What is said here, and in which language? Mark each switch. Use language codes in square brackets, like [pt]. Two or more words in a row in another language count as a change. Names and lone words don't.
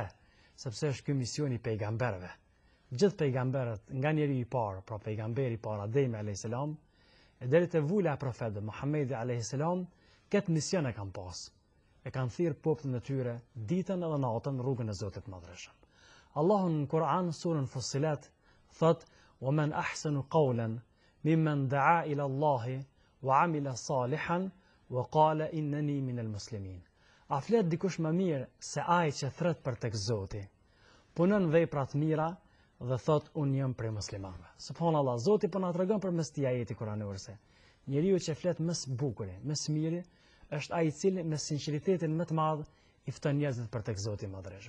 [sq] Sepse është ky misioni i pejgamberëve. Gjithë pejgamberët, nga njeri i parë, pra pejgamberi i parë Ademi [ar] عليه السلام, [sq] e deri te vula e profetit Muhamedi [ar] عليه السلام, [sq] këtë mision e kanë pas. E kanë thirrë popullin e tyre ditën edhe natën në rrugën e Zotit të Madhreshëm. Allahu në Kur'an surën Fussilat thot: [ar] "ومن أحسن قولا ممن دعا إلى الله وعمل صالحا وقال إنني من المسلمين." [sq] A flet dikush më mirë se ai që thret për tek Zoti, punon vepra të mira dhe thot unë jam prej muslimanëve. Subhanallahu, Zoti po na tregon përmes këtij ajeti kuranor se njeriu që flet më së bukuri, më së miri, është ai i cili me sinqeritetin më të madh i fton njerëzit për tek Zoti i Madhreshëm.